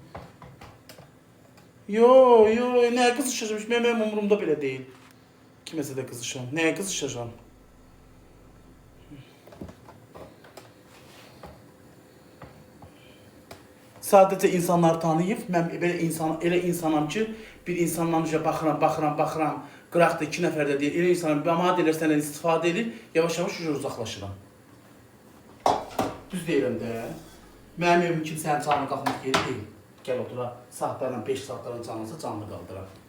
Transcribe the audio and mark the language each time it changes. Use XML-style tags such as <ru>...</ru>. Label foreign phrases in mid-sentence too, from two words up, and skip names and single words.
<tr>Yo, neye kızışacağım? Benim umurumda bile değil. Kimese de kızışacağım. Neye kızışacağım?</tr> <az>Sadece insanlar tanıyıb, mən elə insanam ki, bir insandan baxıram, qıraqda 2 nəfər də deyil, elə insanam, bana deyirlər, səndən istifadə edir, yavaş-yavaş uzaqlaşıram. Düz deyirəm də. Mənim evim kimsənin canını qalxmaq yeri deyil. Gəl otura, saatlarla 5 saatlarla canlısa canlı qaldırar.</az>